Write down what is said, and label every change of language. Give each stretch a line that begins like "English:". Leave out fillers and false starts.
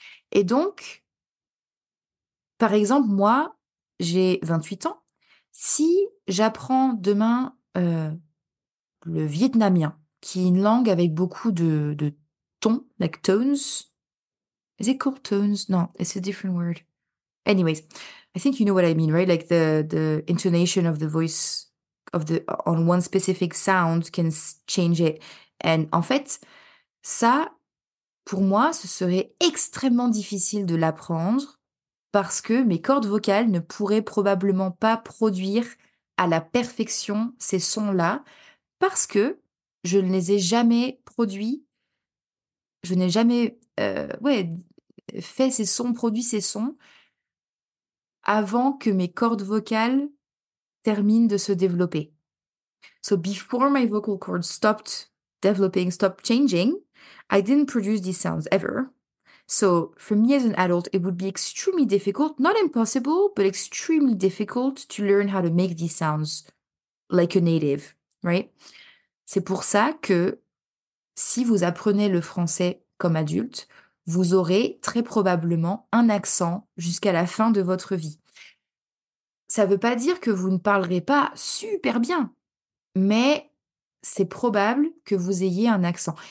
French: Et donc, par exemple, moi, j'ai 28 ans. Si j'apprends demain, le vietnamien, qui est une langue avec beaucoup de tons,
English: like tones. Is it called tones? No, it's a different word. Anyways, I think you know what I mean, right? Like the intonation of the voice of the on one specific sound can change it.
French: And en fait, ça, pour moi, ce serait extrêmement difficile de l'apprendre parce que mes cordes vocales ne pourraient probablement pas produire à la perfection ces sons-là parce que je ne les ai jamais produits, je n'ai jamais, ouais, fait ces sons, produit ces sons avant que mes cordes vocales terminent de se développer.
English: So before my vocal cords stopped developing, stopped changing, I didn't produce these sounds ever. So for me as an adult, it would be extremely difficult, not impossible, but extremely difficult to learn how to make these sounds like a native, right?
French: C'est pour ça que si vous apprenez le français comme adulte, vous aurez très probablement un accent jusqu'à la fin de votre vie. Ça ne veut pas dire que vous ne parlerez pas super bien, mais c'est probable que vous ayez un accent.